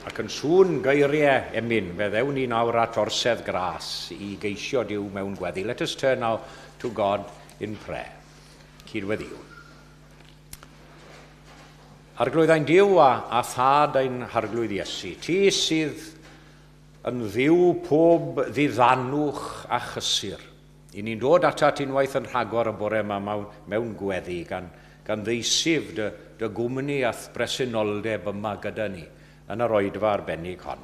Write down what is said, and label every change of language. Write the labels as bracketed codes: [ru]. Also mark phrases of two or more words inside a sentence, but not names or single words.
[cy] sŵn geiriau emyn, fe ddewn ni nawr at orsedd gras i geisio Duw mewn gweddi. [en] Let us turn now to God in prayer. [cy] Cydweddiwn. Arglwyddau'n Duw a thad ein harglwydd Iesu, ti sydd yn ddiw pob ddiddanwch a chysur. I ni'n dod atat unwaith yn rhagor y bore yma mewn gweddi gan ddeisif dy gwmni ath bresenoldeb yma gyda ni yn yr oedfa arbennig hon.